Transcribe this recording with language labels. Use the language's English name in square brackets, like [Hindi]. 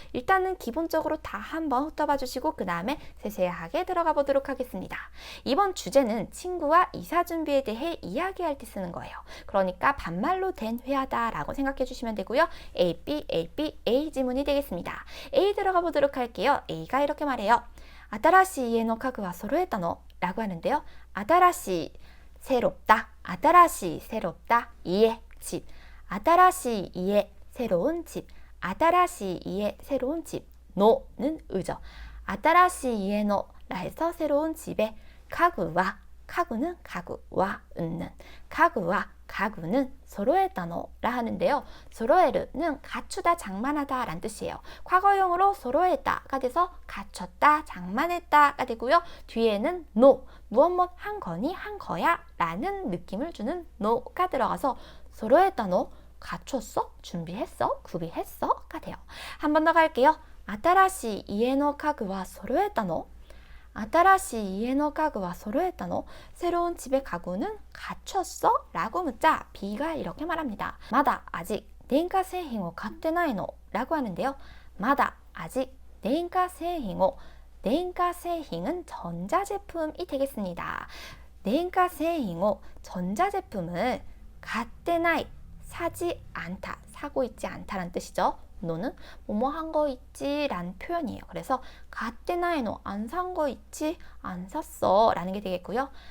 [Korean] 일단은 기본적으로 다 한번 훑어봐 주시고 그 다음에 세세하게 들어가 보도록 하겠습니다. 이번 주제는 친구와 이사 준비에 대해 이야기할 때 쓰는 거예요. 그러니까 반말로 된 회화다라고 생각해 주시면 되고요. A, B, A, B, A 지문이 되겠습니다. A 들어가 보도록 할게요. A가 이렇게 말해요. [Japanese] 新しい家の家具は揃えたの? [Korean] 라고 하는데요. 新しい, 새롭다, 新しい, 새롭다, 이에, 집, 新しい家, 새로운 집, 新しい家, 새로운 집, 노는 의죠. 新しい家の라 해서 새로운 집에, 가구와, 가구는 가구와 은는, 가구와 가구는 소로에다노라 하는데요. 소로에르는 갖추다, 장만하다 라는 뜻이에요. 과거형으로 소로에다가 돼서 갖췄다, 장만했다가 되고요. 뒤에는 노, 무엇 한 거니, 한 거야 라는 느낌을 주는 노가 들어가서 소로에다노, 갖췄어, 준비했어, 구비했어가 돼요. 한 번 더 갈게요. [Japanese] 新しい家の家具は揃えたの?新しい家の家具は揃えたの? [Korean] 새로운 집의 가구는 갖췄어? 라고 묻자 B가 이렇게 말합니다. [Japanese] 마다 아직電化製品を買ってないの? [Korean] 라고 하는데요. 마다 아직 電化製品を, 電化製品은 전자제품이 되겠습니다. 電化製品を, 전자제품을 買ってない, 사지 않다, 사고 있지 않다라는 뜻이죠. 노는 뭐뭐 한 거 있지 라는 표현이에요. 그래서 가떼나이노, 안 산 거 있지, 안 샀어 라는 게 되겠고요.